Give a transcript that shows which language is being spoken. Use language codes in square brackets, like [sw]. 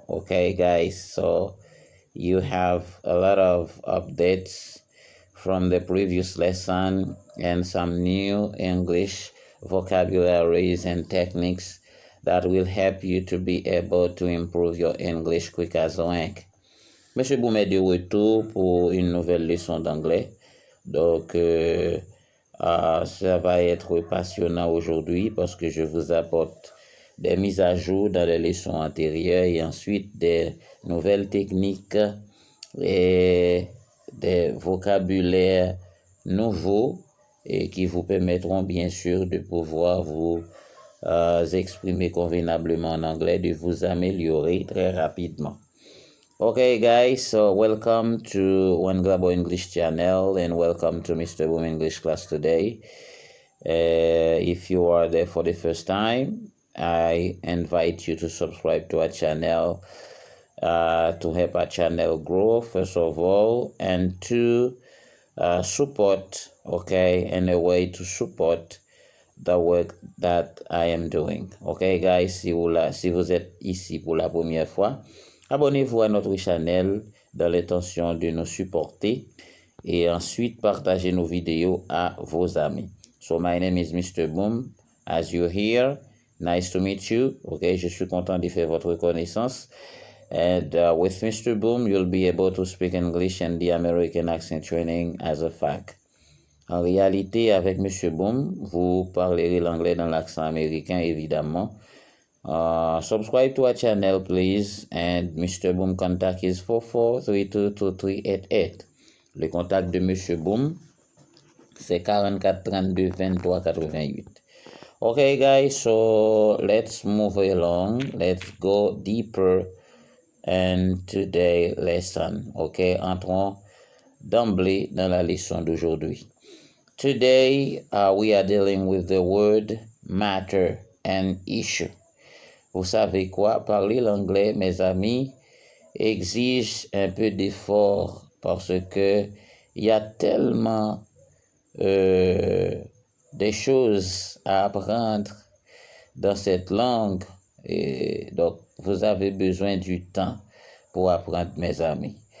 [en] Okay, guys. So you have a lot of updates from the previous lesson and some new English vocabularies and techniques that will help you to be able to improve your English quick as wink. [fr] Monsieur Boumet de retour pour une nouvelle leçon d'anglais. Donc, ça va être passionnant aujourd'hui parce que je vous apporte des mises à jour dans les leçons antérieures et ensuite des nouvelles techniques et des vocabulaires nouveaux et qui vous permettront bien sûr de pouvoir vous exprimer convenablement en anglais, de vous améliorer très rapidement. [en] Okay, guys, so welcome to One Global English channel and welcome to Mr. Boom English class today. If you are there for the first time, I invite you to subscribe to our channel to help our channel grow, first of all, and to support, okay, and a way to support the work that I am doing. Okay, guys, [fr] si vous êtes ici pour la première fois, abonnez-vous à notre channel dans l'intention de nous supporter et ensuite partagez nos vidéos à vos amis. [en] So my name is Mr. Boom. As you hear, nice to meet you. [fr] Okay, je suis content de faire votre connaissance. [en] And with Mr. Boom, you'll be able to speak English and the American accent training as a fact. [fr] En réalité, avec Mr. Boom, vous parlerez l'anglais dans l'accent américain, évidemment. [en] Subscribe to our channel, please. And Mr. Boom contact is 44322388. [fr] Le contact de Mr. Boom, c'est 44 32 23 88. [en] Okay, guys, so let's move along. Let's go deeper in today's lesson. [fr] Okay, entrons d'emblée dans la leçon d'aujourd'hui. [en] Today, we are dealing with the word matter and issue. [fr] Vous savez quoi? Parler l'anglais, mes amis, exige un peu d'effort parce que il y a tellement des choses à apprendre dans cette langue. Et donc, vous avez besoin du temps pour apprendre, mes amis.